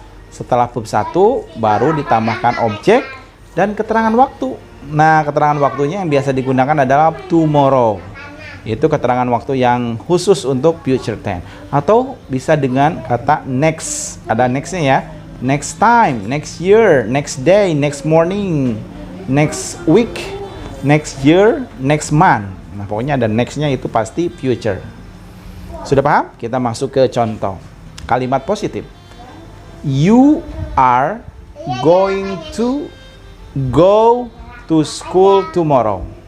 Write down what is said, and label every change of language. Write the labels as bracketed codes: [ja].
[id] Setelah verb 1 baru ditambahkan objek dan keterangan waktu. Nah, keterangan waktunya yang biasa digunakan adalah tomorrow. Itu keterangan waktu yang khusus untuk future tense. Atau bisa dengan kata next. Ada nextnya ya. [en] Next time, next year, next day, next morning, next week, next year, next month. [id] Nah, pokoknya ada nextnya itu pasti future. Sudah paham? Kita masuk ke contoh. Kalimat positif. [en] You are going to go to school tomorrow.